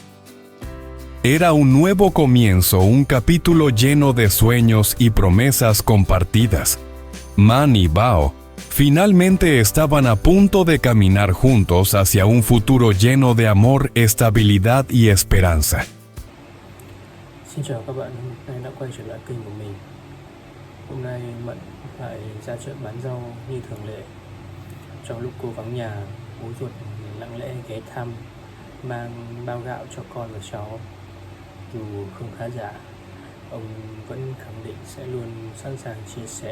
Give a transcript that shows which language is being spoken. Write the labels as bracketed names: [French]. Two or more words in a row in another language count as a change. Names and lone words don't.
[Spanish] Era un nuevo comienzo, un capítulo lleno de sueños y promesas compartidas. Man y Bao finalmente estaban a punto de caminar juntos hacia un futuro lleno de amor, estabilidad y esperanza. [Vietnamese] Xin chào các bạn, hôm nay đã quay trở lại kênh của mình. Hôm nay Mận lại ra chợ bán rau như thường lệ. Trong lúc cô vắng nhà, bố ruột lặng lẽ ghé thăm, mang bao gạo cho con và cháu. Dù không khá giả, ông vẫn khẳng định sẽ luôn sẵn sàng chia sẻ.